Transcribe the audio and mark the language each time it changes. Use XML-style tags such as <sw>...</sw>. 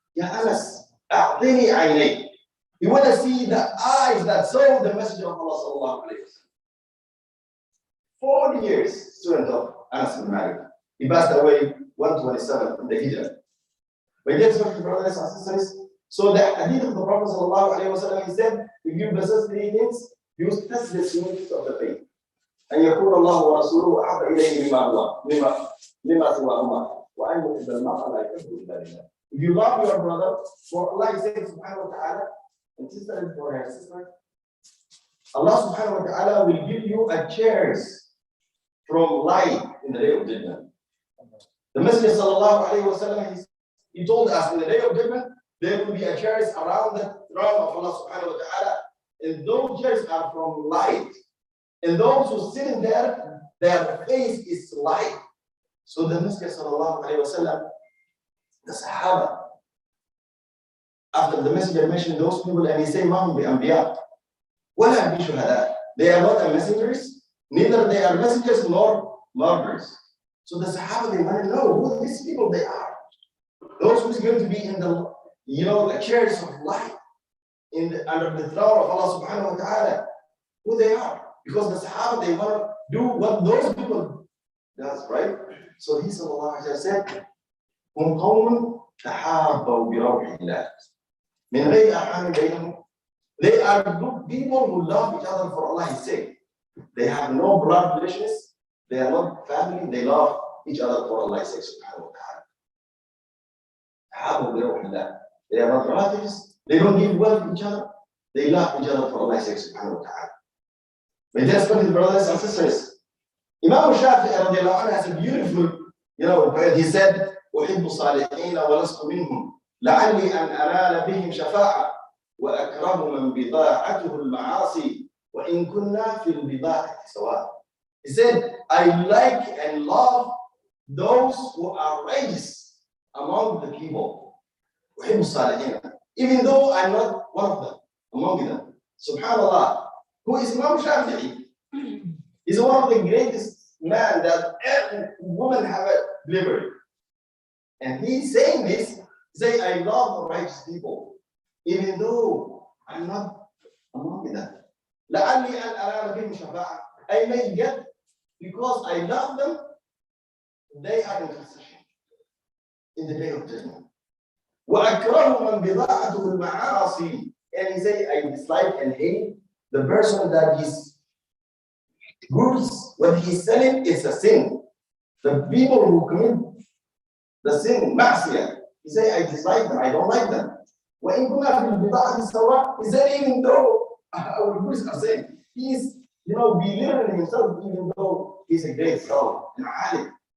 <en>Ya Anas,</en> <ar>أعطني عينيك.</ar> <en>You want to see the eyes that saw the Messenger of Allah sallallahu alayhi wa sallam. 40 years, student of Anas bin Malik. He passed away 127 in the Hijrah. My dear brothers and sisters, so the hadith of the Prophet sallallahu alayhi wa sallam, he said, if you possess 3 things, you test the sweetness of the faith.</en> <ar>أن يكون الله ورسوله أحب إليه مما سواهما وأن يحب المرء لا يحبه إلا لله.</ar> <en>If you love your brother, for Allah says subhanahu wa ta'ala, And sister, for her sister, Allah subhanahu wa ta'ala will give you a chairs from light in the day of judgment. The Messenger sallallahu alayhi wa sallam, he told us in the day of judgment, there will be a chairs around the throne of Allah subhanahu wa ta'ala, and those chairs are from light. And those who sit in there, their face is light. So the Messenger sallallahu alayhi wa sallam, the Sahaba, after the Messenger mentioned those people, and he said,</en> <ar>Mahum bi anbiya, wala bi shuhada.</ar> <en>They are not messengers, neither they are messengers nor martyrs. So the Sahaba, they want to know who these people they are. Those who's going to be in the, the chairs of light, under the throne of Allah subhanahu wa ta'ala, who they are. Because the Sahaba, they want to do what those people does, right? So he sallallahu alayhi wa sallam said,</en> <ar>هم قوم تحابوا بروح الله من غير أرحام بينهم.</ar> <en>They are good people who love each other for Allah's sake. They have no blood relations. They are not family. They love each other for Allah's sake, subhanahu wa ta'ala.</en> <ar>تحابوا بروح الله.</ar> <en>They are not relatives. They don't give wealth to each other. They love each other for Allah's sake, subhanahu wa ta'ala. My dear spiritual brothers and sisters, Imam Shafi'i radiallahu anhu has a beautiful, poem. He said,</en> <ar>أحب الصالحين ولست منهم لعلي أن أنال بهم شفاعة وأكره من بضاعته المعاصي وإن كنا في البضاعة سواء.</ar> <en>He said, I like and love those who are righteous among the people.</en> <ar>أحب الصالحين,</ar> <en>even though I'm not one of them, among them. Subhanallah. Who is Imam Shafi'i? He's one of the greatest men that every woman have delivered. And he's saying this, say, I love the righteous people, even though I'm not among them.</en> <ar>لعلي أن أنال بهم شفاعة.</ar> <en>I may get, because I love them, they are in intercession in the day of judgment.</en> <ar>وأكره من بضاعته المعاصي.</ar> <en>And he say, I dislike and hate the person that his goods, what he's selling is a sin. The people who commit the sin, ma'siyah, he say, I dislike them, I don't like them.</en> <ar>وإن كنا في البضاعة سواء,</ar> <en>he said, even though our goods are sin, he's, belittling himself, even though he's a great scholar, an alim.</en>